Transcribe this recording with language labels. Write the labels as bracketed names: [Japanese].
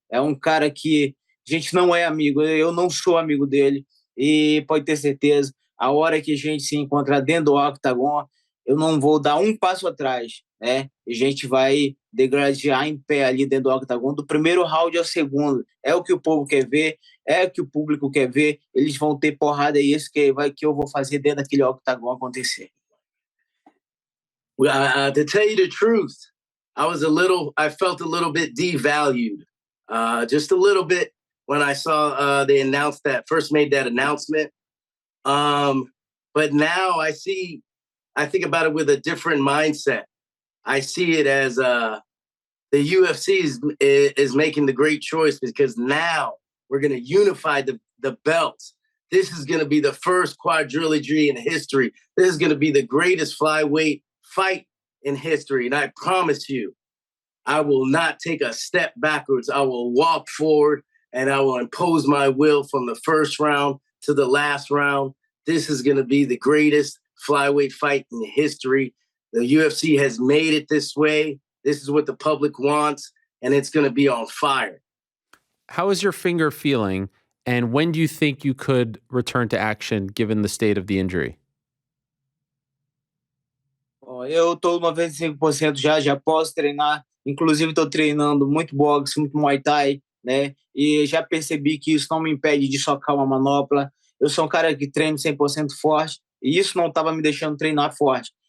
[Portuguese] É um cara que a gente não é amigo, eu não sou amigo dele, e pode ter certeza, a hora que a gente se encontrar dentro do octagon, eu não vou dar um passo atrás, né? A gente vai degradear em pé ali dentro do octagon, do primeiro round ao segundo. É o que o povo quer ver, é o que o público quer ver. Eles vão ter porrada, é isso que eu vou fazer dentro daquele octagon acontecer. [English] To tell you the truth, I felt a little bit devalued, just a little bit when I saw they announced that, first made that announcement. But now I think about it with a different mindset. I see it as the UFC is making the great choice because now we're going to unify the belts. This is going to be the first quadrilogy in history. This is going to be the greatest flyweight fight in history. And I promise you, I will not take a step backwards. I will walk forward and I will impose my will from the first round to the last round. This is going to be the greatest flyweight fight in history. The UFC has made it this way. This is what the public wants, and it's going to be on fire. How is your finger feeling, and when do you think you could return to action given the state of the injury? [Portuguese] Bom, eu estou 95% já posso treinar. Inclusive, estou treinando muito boxe, muito Muay Thai, né? E já percebi que isso não me impede de socar uma manopla. Eu sou um cara que treino 100% forte, e isso não estava me deixando treinar forte.